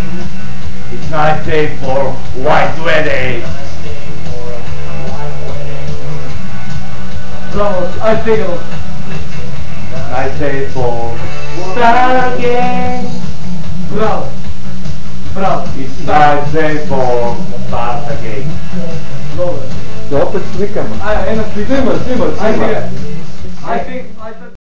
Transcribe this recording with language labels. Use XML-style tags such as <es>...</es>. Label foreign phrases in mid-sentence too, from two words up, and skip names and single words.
<en>It's nice day for white wedding. Bravo, I think it was nice day for Stargate. Bravo. Bravo. It's nice day for Stargate.</en> <mk>Да опет свикаме. Снимаш.</mk> <en>I think</en>